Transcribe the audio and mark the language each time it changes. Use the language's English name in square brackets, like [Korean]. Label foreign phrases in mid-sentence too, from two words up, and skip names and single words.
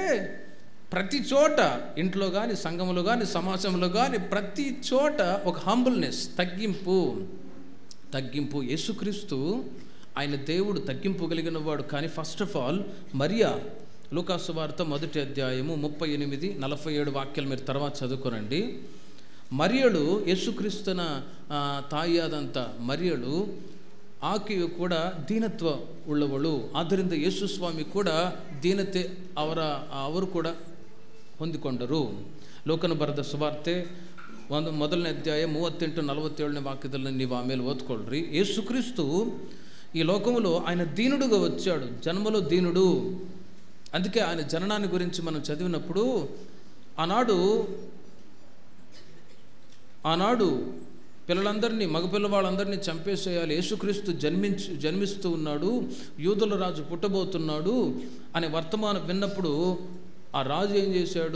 [Telugu] ప్రతి చోట, ఇంట్లో కానీ, సంఘంలో కానీ, సమాజంలో కానీ, ప్రతి చోట ఒక హంబుల్నెస్, తగ్గింపు. యేసుక్రీస్తు ఆయన దేవుడు, తగ్గింపు కలిగిన వాడు. కానీ [English] first of all [Telugu] మరియా, లూకాసు వార్త 1వ అధ్యాయము 38, 47 వాక్యాలు మీరు తర్వాత చదువుకోనండి. మరియలు యేసుక్రీస్తున [Kannada] ತಾಯಿಯಾದಂಥ మరియలు ಆಕೆಯು ಕೂಡ ದೀನತ್ವ ಉಳ್ಳವಳು. ಆದ್ದರಿಂದ ಯೇಸು ಸ್ವಾಮಿ ಕೂಡ ದೀನತೆ ಅವರು ಕೂಡ ಹೊಂದಿಕೊಂಡರು. ಲೋಕನ ಬರೆದ ಸುವಾರ್ತೆ 1ನೇ ಅಧ್ಯಾಯ 38-47 వాక్యాలను ನೀವು ఆಮೇಲೆ ఓద్కొಳ್ರಿ. [Telugu] యేసుక్రీస్తు ఈ లోకములో ఆయన దీనుడుగా వచ్చాడు, జన్మలో దీనుడు. అందుకే ఆయన జననాన్ని గురించి మనం చదివినప్పుడు ఆనాడు పిల్లలందరినీ, మగపిల్లవాళ్ళందరినీ చంపేసేయాలి, యేసుక్రీస్తు జన్మిస్తూ ఉన్నాడు, యూదుల రాజు పుట్టబోతున్నాడు అనే వర్తమానం విన్నప్పుడు ఆ రాజు ఏం చేశాడు?